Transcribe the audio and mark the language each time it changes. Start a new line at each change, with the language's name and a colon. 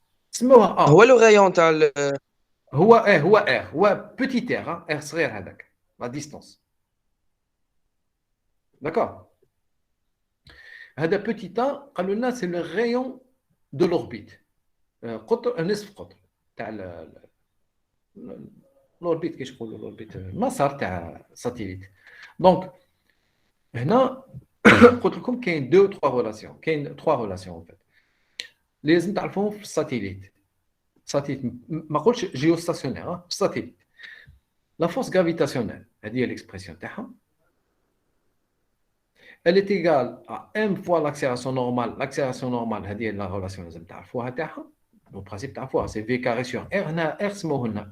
Arabic: سموها A. هو لو غايون تاع هو R. هو petit r. R صغير هذاك.
French: La distance. D'accord?
Arabic: هذا petit a, قالوا لنا
French: c'est le rayon de l'orbite.
Arabic: قطر نصف قطر تاع l'orbite كيش يقولوا l'orbite المسار تاع satellite. Donc هنا قلت لكم كاين
French: 2 ou 3 relations.
Arabic: كاين
French: 3 relations en fait.
Arabic: لازم تعرفوهم في الساتيليت.
French: satellite
Arabic: ما قلتش
French: géostationnaire, satellite. La force gravitationnelle,
Arabic: هذه هي
French: l'expression
Arabic: تاعها.
French: Elle est égale à m fois l'accélération normale. L'accélération normale, c'est la relation que vous avez. Le principe, c'est V carré sur R.